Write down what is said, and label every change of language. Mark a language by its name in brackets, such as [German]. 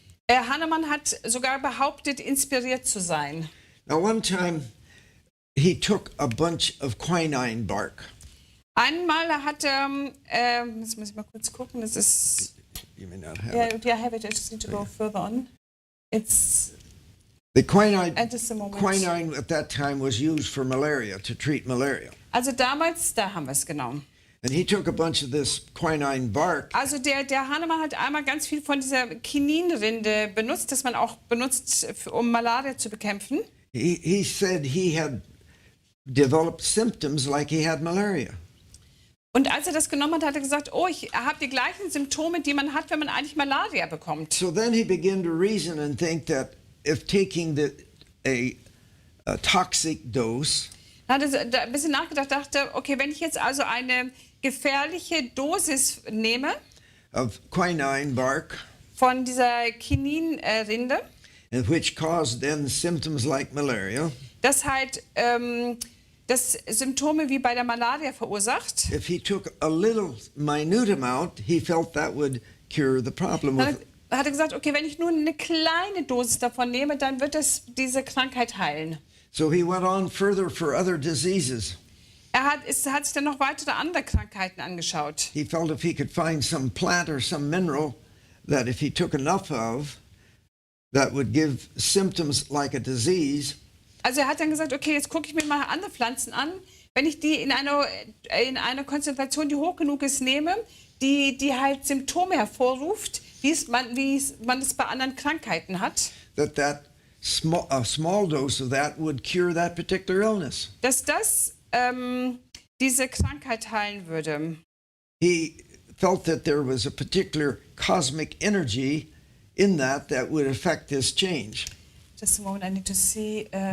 [German] Hahnemann hat sogar behauptet, inspiriert zu sein. [English] Now, one time he took a bunch of quinine bark. [German] Einmal hat jetzt muss ich mal kurz gucken, das ist, [English] You may not have yeah, it. I have it, I just need to go further on. It's, The quinine just a moment. Quinine at that time was used for malaria, to treat malaria. [German] Also damals, da haben wir es genau. [English] And he took a bunch of this quinine bark [German] Also der Hahnemann hat einmal ganz viel von dieser Kininrinde benutzt, das man auch benutzt, um Malaria zu bekämpfen. [English] he said he had developed symptoms like he had malaria. [German] Und als er das genommen hat, hat er gesagt, oh, ich habe die gleichen Symptome, die man hat, wenn man eigentlich Malaria bekommt. [English] So then he began to reason and think that if taking a toxic dose [German] Dann hat er da ein bisschen nachgedacht, dachte, okay, wenn ich jetzt also eine gefährliche Dosis nehme [English] of quinine bark, [German] von dieser Kininrinde, [English] and which caused then symptoms like malaria, [German] das halt das Symptome wie bei der Malaria verursacht, [English] if he took a little minute amount, he felt that would cure the problem [German] dann [English] with [German] hat er gesagt, okay, wenn ich nur eine kleine Dosis davon nehme, dann wird es diese Krankheit heilen. [English] So he went on further for other diseases. [German] Er hat sich dann noch weitere andere Krankheiten angeschaut. [English] He felt if he could find some plant or some mineral that if he took enough of, that would give symptoms like a disease. [German] Also er hat dann gesagt, okay, jetzt gucke ich mir mal andere Pflanzen an. Wenn ich die in einer Konzentration, die hoch genug ist, nehme, die halt Symptome hervorruft, wie man es bei anderen Krankheiten hat, [English] that a small dose of that would cure that particular illness. [German] dass das diese Krankheit heilen würde. [English] He felt that there was a particular cosmic energy in that would affect this change. Just a moment, I need to see.